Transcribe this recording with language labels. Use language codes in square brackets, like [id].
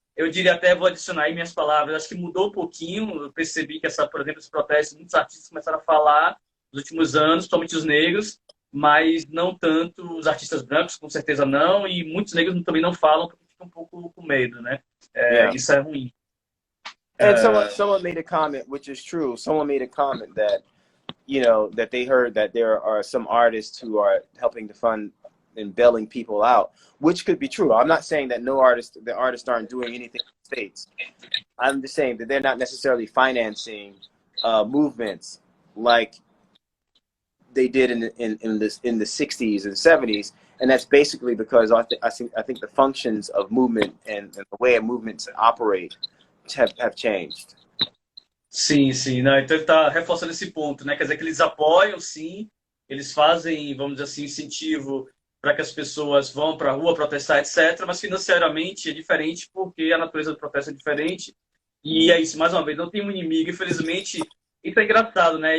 [pt] Eu diria até, vou adicionar aí minhas palavras, acho que mudou um pouquinho, eu percebi que, por exemplo, esse protesto, muitos artistas começaram a falar, nos últimos anos, principalmente os negros, mas não tanto os artistas brancos, com certeza não, e muitos negros também não falam porque ficam um pouco com medo, né? [en] Yeah. [pt] Isso é ruim. [en] And someone made a comment, which is true. Someone made a comment that, you know, that they heard that there are some artists who are helping to fund and bailing people out, which could be true. I'm not saying that the artists aren't doing anything in the States. I'm just saying that they're not necessarily financing movements like they did in the 60s and 70s, and that's basically because I think the functions of movement and the way movements operate have changed. [pt] Sim, sim. Não, então ele está reforçando esse ponto, né? Quer dizer que eles apoiam, sim, eles fazem, vamos dizer assim, incentivo para que as pessoas vão para a rua protestar, etc. Mas financeiramente é diferente porque a natureza do protesto é diferente. E é isso, mais uma vez, não tem um inimigo. Infelizmente, isso é engraçado, né?